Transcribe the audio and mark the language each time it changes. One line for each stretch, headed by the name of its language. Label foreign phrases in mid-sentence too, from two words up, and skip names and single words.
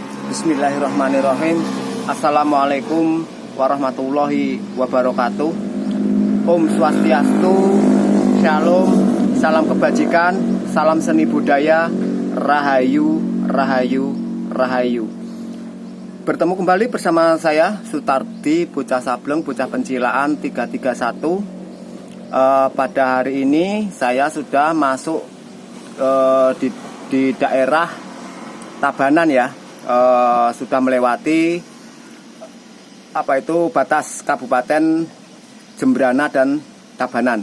Arabic: بسم الله الرحمن الرحيم. السلام عليكم ورحمة الله وبركاته.
Sanskrit: Om Swastiastu,
Indonesian: Shalom, salam kebajikan, salam seni budaya, Rahayu, Rahayu, Rahayu. Bertemu kembali bersama saya Sutardi, bocah Sableng, bocah Pencilaan 331. Pada hari ini saya sudah masuk di daerah Tabanan ya. Sudah melewati batas Kabupaten Jembrana dan Tabanan.